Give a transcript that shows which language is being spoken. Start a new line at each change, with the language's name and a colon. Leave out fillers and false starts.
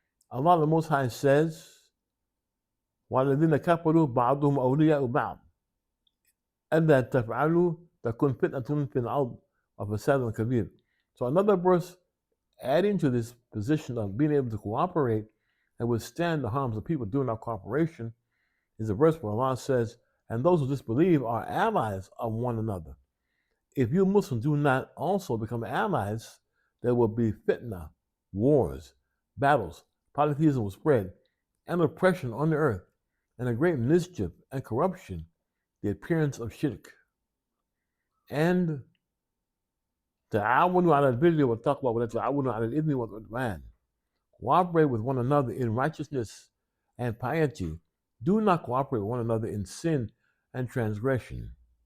English: Allah the Most High says,
Arabic: وَالَّذِينَ كَفَرُوا بَعْضُهُمْ أَوْلِيَاءُ بَعْضٍ أَلَّا تَفْعَلُوا تَكُنْ فِتْنَةٌ فِي الْأَرْضِ وَفَسَادٌ كَبِيرٌ.
English: So another verse adding to this position of being able to cooperate and withstand the harms of people during our cooperation is a verse where Allah says, and those who disbelieve are allies of one another. If you Muslims do not also become allies, there will be fitna, wars, battles, polytheism will spread, and oppression on the earth, and a great mischief and corruption, the appearance of shirk.
Arabic: And تعاونوا على البر والتقوى ولا تعاونوا على الإثم والعدوان.
English: Cooperate with one another in righteousness and piety. Do not cooperate with one another in sin and transgression.